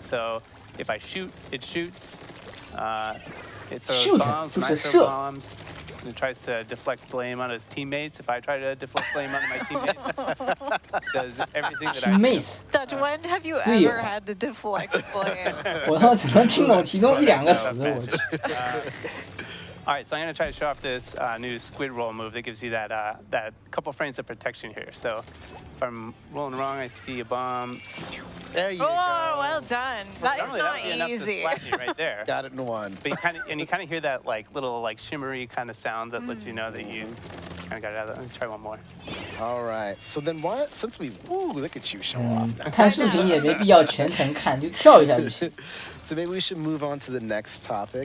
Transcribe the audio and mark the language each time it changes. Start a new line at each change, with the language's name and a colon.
English: So if I shoot, it shoots. It throws Shoot bombs, and I
Chinese: 就是
English: throw bombs. And it tries to deflect blame on his teammates. If I try to deflect blame on my teammates, it does everything that I do. Teammates， Dutch, when have you Real. ever had to deflect blame?
Chinese: 我他妈只能听懂其中1、2个词，我去。
English: All right, so I'm going to try to show off this new squid roll move that gives you that couple frames of protection here. So if I'm rolling wrong, I see a bomb. There you Oh, go. well done. That is Normally that would be not enough to easy. splat me right there. Got it in one. But you kind of hear that like little like shimmery kind of sound that lets you know that you kind of got it out of there. Let me try one more. All right. So then what? Since we, ooh, look at you show off.
Chinese: 看视频也没必要全程看，就跳一下就行。
English: So maybe we should move on to the next topic.